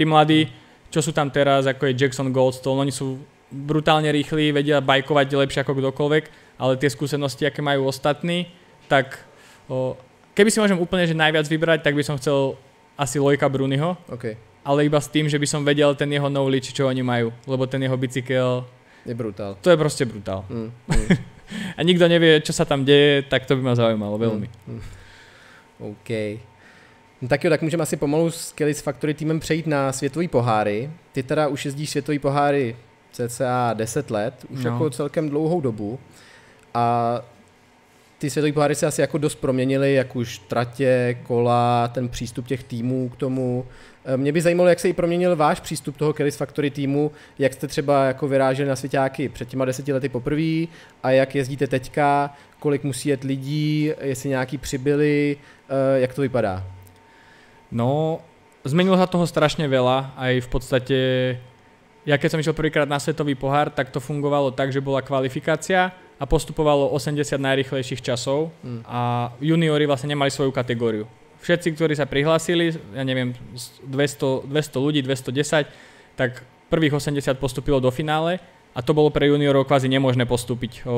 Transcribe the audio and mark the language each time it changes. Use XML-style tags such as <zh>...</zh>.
<sk>Tí mladí, čo sú tam teraz, ako je Jackson Goldstone, oni sú brutálne rýchli, vedia bajkovať lepšie ako kdokoľvek, ale tie skúsenosti, aké majú ostatní, tak keby si môžem úplne že najviac vybrať, tak by som chcel asi Loika Bruniho, ale iba s tým, že by som vedel ten jeho knowledge, čo oni majú, lebo ten jeho bicykel je brutál. To je proste brutál. A nikto nevie, čo sa tam deje, tak to by ma zaujímalo veľmi. OK.</sk> <cs>No tak jo, tak můžeme asi pomalu s Kelly's Factory týmem přejít na světový poháry. Ty teda už jezdíš světový poháry cca 10 let, už jako celkem dlouhou dobu. A ty světový poháry se asi jako dost proměnily, jak už tratě, kola, ten přístup těch týmů k tomu. Mě by zajímalo, jak se i proměnil váš přístup toho Kelly's Factory týmu, jak jste třeba jako vyráželi na svěťáky před těma 10 lety poprvé a jak jezdíte teďka, kolik musí jet lidí, jestli nějaký přibyli, jak to vypadá?</cs> <sk>No, zmenilo sa toho strašne veľa, aj v podstate, ja keď som išiel prvýkrát na svetový pohár, tak to fungovalo tak, že bola kvalifikácia a postupovalo 80 najrýchlejších časov a juniori vlastne nemali svoju kategóriu. Všetci, ktorí sa prihlásili, ja neviem, 200 ľudí, 210, tak prvých 80 postupilo do finále a to bolo pre juniorov kvázi nemožné postúpiť.</sk>